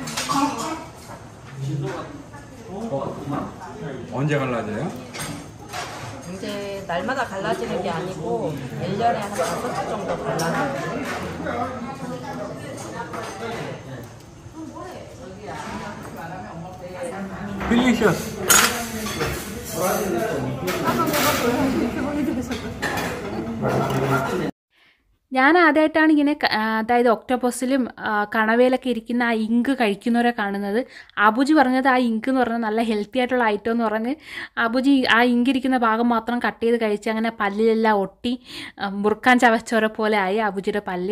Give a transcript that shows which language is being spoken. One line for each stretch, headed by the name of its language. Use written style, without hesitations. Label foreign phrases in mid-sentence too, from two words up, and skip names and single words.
Korean: 언제 갈라져요? 이제 날마다 갈라지는 게 아니고 1년에 한 5차 정도 갈라져요. 딜리셔스.
Malayalam: ഞാൻ ആദ്യമായിട്ടാണ് ഇങ്ങനെ അതായത് ഒക്ടോപ്പസിലും കണവയിലൊക്കെ ഇരിക്കുന്ന ആ ഇങ്ക് കഴിക്കുന്നവരെ കാണുന്നത്. അബുജി പറഞ്ഞത് ആ ഇങ്ക് എന്ന് പറഞ്ഞാൽ നല്ല ഹെൽത്തി ആയിട്ടുള്ള ഐറ്റം എന്ന് പറഞ്ഞ് അബുജി ആ ഇങ്ക് ഇരിക്കുന്ന ഭാഗം മാത്രം കട്ട് ചെയ്ത് കഴിച്ച് അങ്ങനെ പല്ലിലെല്ലാം ഒട്ടി മുറുക്കാൻ ചവച്ചോരെ പോലെ ആയി അബുജിയുടെ പല്ല്.